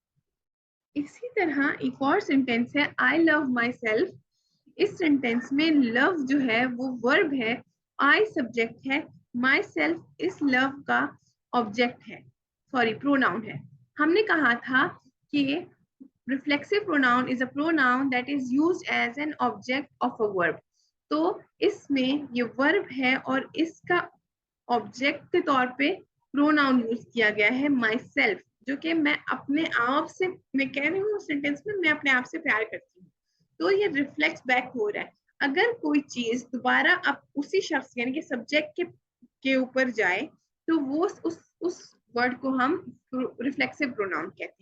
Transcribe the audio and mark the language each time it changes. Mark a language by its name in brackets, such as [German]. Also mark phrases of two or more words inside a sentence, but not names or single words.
[Hindi] इसी तरह एक और सेंटेंस है [English] I love my self. [Hindi] इस सेंटेंस में लव जो है वो वर्ब है, आई सब्जेक्ट है, माई सेल्फ इस लव का ऑब्जेक्ट है, [English] sorry pronoun [Hindi] है। हमने कहा था कि [English] reflexive pronoun is a pronoun that is used as an object of a verb. [Hindi] तो इसमें ये वर्ब है और इसका ऑब्जेक्ट के तौर पे [English] pronoun use [Hindi] किया गया है माई सेल्फ, जो कि मैं अपने आप से, मैं कह रही हूँ सेंटेंस में मैं अपने आप से प्यार करती हूँ, तो ये [English] reflect back [Hindi] हो रहा है। अगर कोई चीज दोबारा अब उसी शख्स यानी कि सब्जेक्ट के ऊपर जाए तो वो उस वर्ड को हम [English] reflexive pronoun [Hindi] कहते हैं।